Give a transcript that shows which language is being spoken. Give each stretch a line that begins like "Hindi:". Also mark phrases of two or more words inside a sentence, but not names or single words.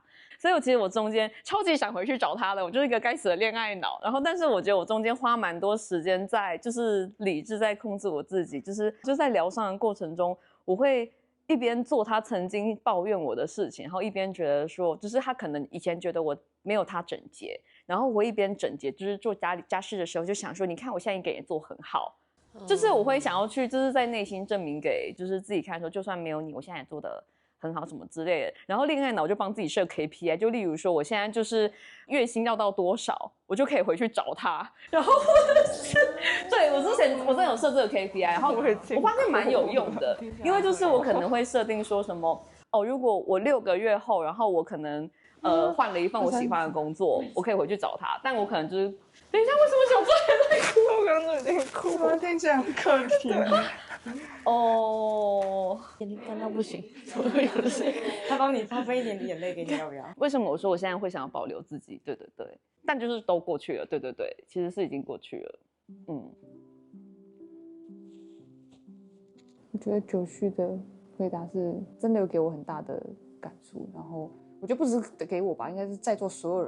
Chinese: 所以我其實我中間超級想回去找他的，我就是一個該死的戀愛腦。然後，但是我覺得我中間花蠻多時間在就是理智在控制我自己，就在療傷的過程中，我會一邊做他曾經抱怨我的事情，然後一邊覺得說，就是他可能以前覺得我沒有他整潔，然後我一邊整潔，就是做家事的時候就想說，你看我現在一個人也做很好，就是我会想要去，就是在內心證明給就是自己看說，就算沒有你，我現在也做的很好什麼之類的。然後戀愛腦就幫自己設 KPI， 就例如說我現在就是月薪要到多少，我就可以回去找他。然後对，我之前有設這個 KPI， 然後我發現蠻有用的，因為就是我可能會設定說什麼哦，如果我6個月後，然後我可能換了一份我喜歡的工作，我可以回去找他，但我可能就是等一下，为什么小周也在哭？我刚刚有點哭，怎么聽起來很可憐？哦，眼淚乾到不行，他幫你他分一點眼淚給你，要不要？為什麼我說我現在會想要保留自己？對對對，但就是都過去了，對對對，其實是已經過去了。我覺得九旭的回答是真的有給我很大的感觸，然後我覺得不只是給我吧，應該是在座所有人。